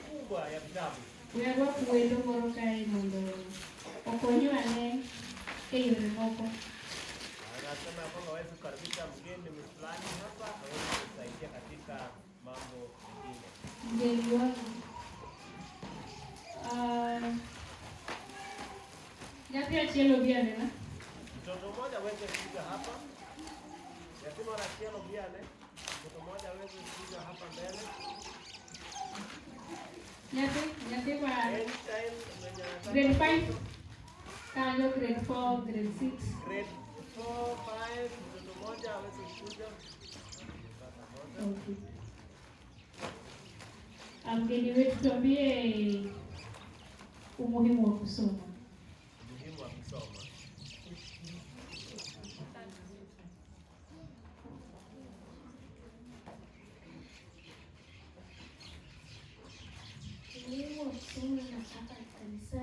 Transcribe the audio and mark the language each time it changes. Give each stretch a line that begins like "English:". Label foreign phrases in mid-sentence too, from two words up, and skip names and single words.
Swahili: kubwa ya vitabu.
Luo (Kenya and Tanzania): Wewe kuwendo moro kae mondo okonywane yore moko.
Swahili: Anasema kwamba waweze kukaribisha mgeni fulani hapa aweze kusaidia katika mambo mengine. Mgeni wangu.
Luo (Kenya and Tanzania): Nyathi achielo biane na?
Swahili: Mtoto mmoja aweze kuja hapa.
Luo (Kenya and Tanzania): Yatima achielo biane.
Swahili: Mtoto mmoja aweze kuja hapa mbele.
Luo (Kenya and Tanzania): Nyathi wa grade 5, kanyo grade 4, grade 6.
English: Grade 4, 5,
Swahili: mtoto mmoja aweze kuja.
English: Okay.
Swahili: Mgeni wetu tuambie umuhimu wa kusoma. Umuhimu wa kusoma. Umuhimu wa kusoma na hapa kanisani